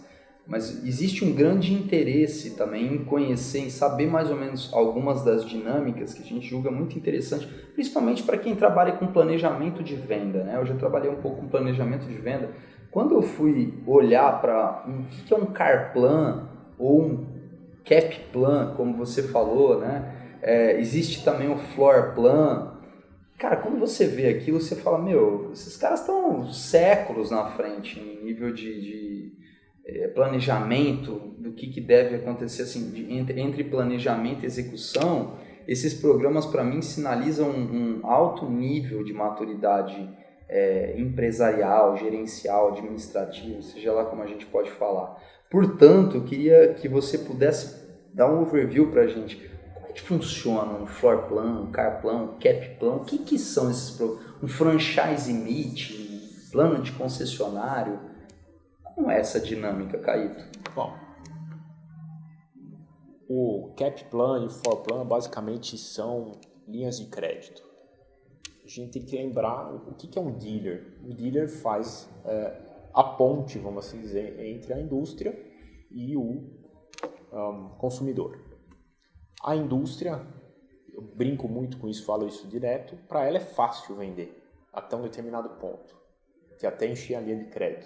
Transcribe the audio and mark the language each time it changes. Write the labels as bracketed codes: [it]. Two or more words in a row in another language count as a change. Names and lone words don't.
[pt] Mas existe um grande interesse também em conhecer, em saber mais ou menos algumas das dinâmicas que a gente julga muito interessante, principalmente para quem trabalha com planejamento de venda, né? Eu já trabalhei um pouco com planejamento de venda. Quando eu fui olhar para o que é um [en] car plan [pt] ou um [en] cap plan, [pt] como você falou, né? Existe também o [en] floor plan. [pt] Cara, quando você vê aquilo, você fala, meu, esses caras estão séculos na frente em nível de planejamento do que deve acontecer assim, entre planejamento e execução. Esses programas para mim sinalizam um alto nível de maturidade empresarial, gerencial, administrativo, seja lá como a gente pode falar. Portanto, eu queria que você pudesse dar um overview para a gente. Como é que funciona um [en] floor plan, [pt] um [en] car plan, [pt] um [en] cap plan? [pt] O que são esses programas? [en] Um franchise meeting, [pt] um plano de concessionário? Como é essa dinâmica, Caíto? Bom, o [en] cap plan [pt] e o [en] floor plan [pt] basicamente são linhas de crédito. A gente tem que lembrar o que é um dealer. O dealer faz a ponte, vamos assim dizer, entre a indústria e o consumidor. A indústria, eu brinco muito com isso, falo isso direto, para ela é fácil vender até um determinado ponto, que até encher a linha de crédito.